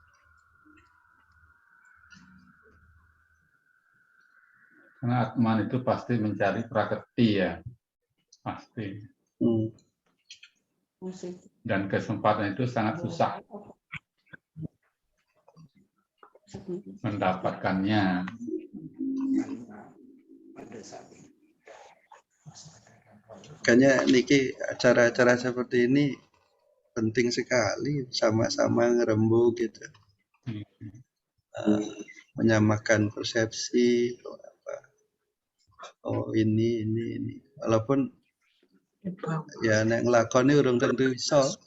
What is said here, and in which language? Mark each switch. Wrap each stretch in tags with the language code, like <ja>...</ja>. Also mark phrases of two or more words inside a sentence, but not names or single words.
<id>Karena Atman itu pasti mencari prakerti ya, pasti. Dan kesempatan itu sangat susah mendapatkannya. Makanya Niki, acara-acara seperti ini penting sekali, sama-sama ngerembug gitu. Menyamakan persepsi, ini.</id> <jv>Walaupun ya nek nglakoni urung tentu iso.</jv>